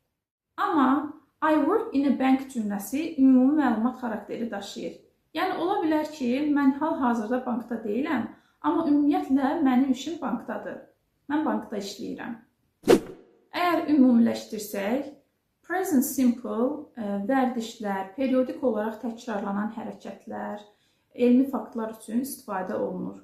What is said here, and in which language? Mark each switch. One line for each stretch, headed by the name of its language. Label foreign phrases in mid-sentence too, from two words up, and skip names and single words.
Azerbaijani: Amma
English: I work in a bank
Azerbaijani: cümləsi ümumi məlumat xarakteri daşıyır. Yəni, ola bilər ki, mən hal-hazırda bankda deyiləm, amma ümumiyyətlə mənim işim bankdadır. Mən bankda işləyirəm. Əgər ümumiləşdirsək,
English: present simple
Azerbaijani: vərdişlər, periodik olaraq təkrarlanan hərəkətlər, elmi faktlar üçün istifadə olunur.